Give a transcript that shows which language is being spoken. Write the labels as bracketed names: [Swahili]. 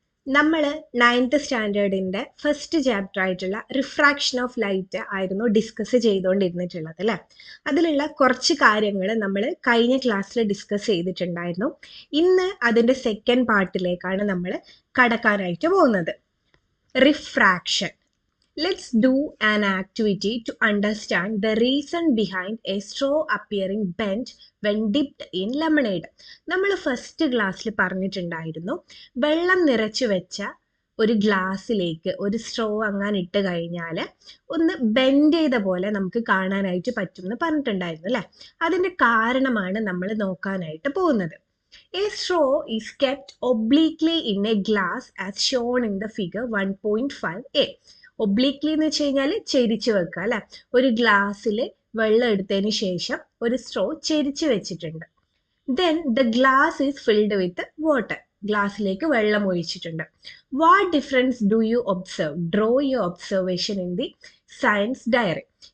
[Malayalam] നമ്മൾ ninth സ്റ്റാൻഡേർഡിൻ്റെ first chapter ആയിട്ടുള്ള refraction of light ആയിരുന്നു ഡിസ്കസ് ചെയ്തുകൊണ്ടിരുന്നിട്ടുള്ളത് അല്ലേ. അതിലുള്ള കുറച്ച് കാര്യങ്ങൾ നമ്മൾ കഴിഞ്ഞ ക്ലാസ്സിൽ ഡിസ്കസ് ചെയ്തിട്ടുണ്ടായിരുന്നു. ഇന്ന് അതിൻ്റെ സെക്കൻഡ് പാർട്ടിലേക്കാണ് നമ്മൾ കടക്കാനായിട്ട് പോകുന്നത്. Refraction. [English] Let's do an activity to understand the reason behind a straw appearing bent when dipped in lemonade. [Malayalam] നമ്മൾ ഫസ്റ്റ് ക്ലാസ്സിൽ പറഞ്ഞിട്ടുണ്ടായിരുന്നു, വെള്ളം നിറച്ചു വെച്ച ഒരു ഗ്ലാസ്സിലേക്ക് ഒരു സ്ട്രോ അങ്ങനെ ഇട്ട് കഴിഞ്ഞാൽ ഒന്ന് ബെൻഡ് ചെയ്ത പോലെ നമുക്ക് കാണാനായിട്ട് പറ്റും എന്ന് പറഞ്ഞിട്ടുണ്ടായിരുന്നു അല്ലേ. അതിൻ്റെ കാരണമാണ് നമ്മൾ നോക്കാനായിട്ട് പോകുന്നത്. [English] A straw is kept obliquely in a glass as shown in the figure 1.5a. [Malayalam] ഒബ്ലീക്ലി എന്ന് വെച്ച് കഴിഞ്ഞാൽ ചെരിച്ച് വെക്കുക അല്ലെ. ഒരു ഗ്ലാസ്സിൽ വെള്ളം എടുത്തതിന് ശേഷം ഒരു സ്ട്രോ ചെരിച്ച് വെച്ചിട്ടുണ്ട്. [English] Then the glass is filled with water. [Malayalam] ഗ്ലാസ്സിലേക്ക് വെള്ളം ഒഴിച്ചിട്ടുണ്ട്. [English] What difference do you observe? Draw your observation in the science diary.